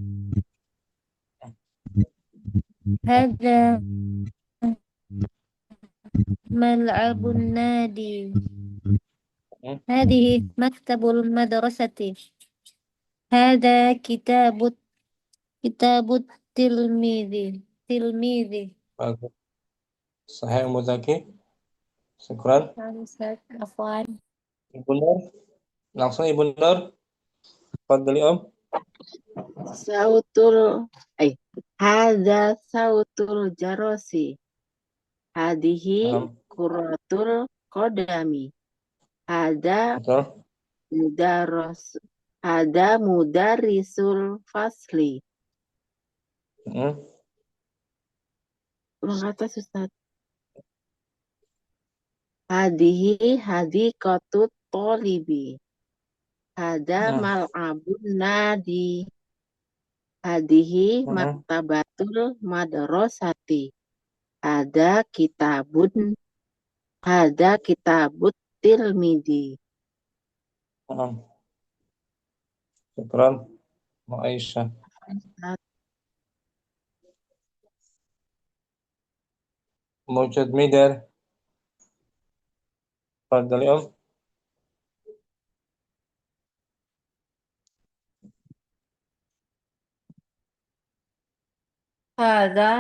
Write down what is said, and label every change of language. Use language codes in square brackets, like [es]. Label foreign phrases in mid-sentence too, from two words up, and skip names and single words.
[ar] هذا ملعب النادي. هذه مكتب المدرسة. هذا كتاب التلميذ. [id] Bagus. [ar] صحيح أم زكي. شكرا. Afwan. [id] Ibu Nur. Langsung Ibu Nur. Fadli Om. [ar] هذا صوت الجرس. هذه كرة القدم. هذا مدرس الفصل. [id] Ulang atas Ustaz. [ar] هذه حديقة الطالب. هذا ملعب النادي. هذه مكتبة المدرسة. هذا كتاب التلميذ. Syukran. Aisyah. موجود ميدر. تفضل يا أم. Hada